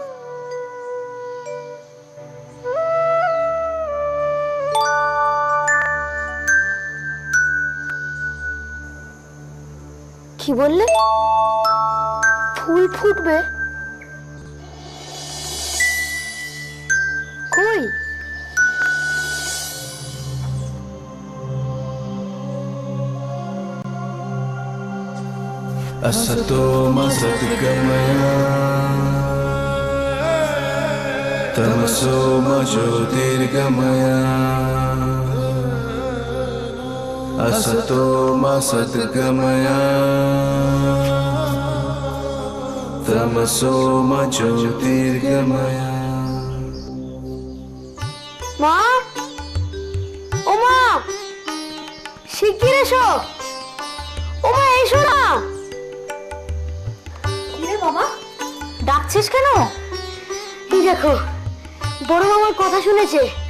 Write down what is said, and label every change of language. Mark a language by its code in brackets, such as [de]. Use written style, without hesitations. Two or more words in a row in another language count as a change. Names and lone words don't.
[bn] কি বললে? ফুল ফুটবে? কই? [sa] असतो मा सद्गमया तमसो मा ज्योतिर्गमया असतो मा सद्गमया तमसो मा ज्योतिर्गमया [bn] মা, ও মা, শিগগির এসো। ও মা, এসো না। কিরে বাবা, ডাকছিস কেন? এই দেখো, বড় মামার কথা শুনেছে।